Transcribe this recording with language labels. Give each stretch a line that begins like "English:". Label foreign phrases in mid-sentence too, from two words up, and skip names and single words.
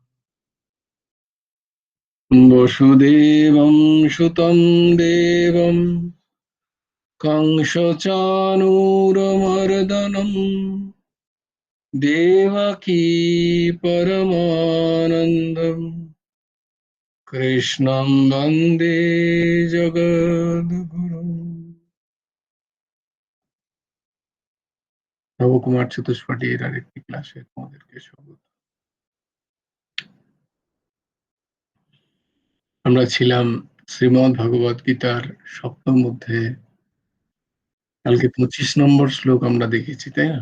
Sanskrit: वसुदेवं सुतं देवं कंसचाणूरमर्दनम् देवकी परमानन्दम् कृष्णं वन्दे जगद्गुरुम्।
Bangla: নবকুমার চতুষ্পাঠী এর আরেকটি ক্লাসে তোমাদেরকে স্বাগত। আমরা ছিলাম শ্রীমদ্ ভগবদ গীতার সপ্তম অধ্যায়ে। কালকে 25 নম্বর শ্লোক আমরা দেখেছি, তাই না?